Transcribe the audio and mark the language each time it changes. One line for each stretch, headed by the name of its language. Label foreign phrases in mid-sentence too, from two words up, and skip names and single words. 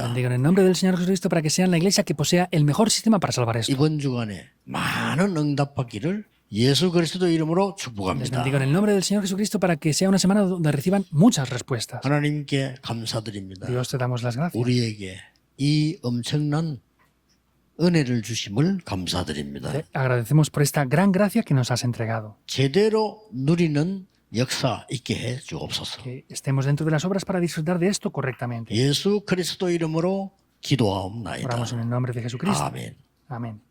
Spanish: bendigo en el nombre del Señor Jesucristo para que sean la iglesia que posea el mejor sistema para salvar esto.
Korean: 이번 주간에 많은 응답받기를 예수 그리스도 이름으로
Spanish: Les
Korean: 축복합니다.
Spanish: bendigo en el nombre del Señor Jesucristo para que sea una semana donde reciban muchas respuestas.
Korean: 하나님께 감사드립니다.
Spanish: Dios te damos las gracias.
Korean: 우리에게 이 엄청난 은혜를 주심을 감사드립니다.
Spanish: Te agradecemos por esta gran gracia que nos has entregado.
Korean: 제대로 누리는 역사 있게 해 주옵소서.
Spanish: Que estemos dentro de las obras para disfrutar de esto correctamente.
Korean: 예수 그리스도 이름으로 기도하옵나이다.
Spanish: Oramos en el nombre de Jesucristo.
Korean: 아멘.
Spanish: Amén.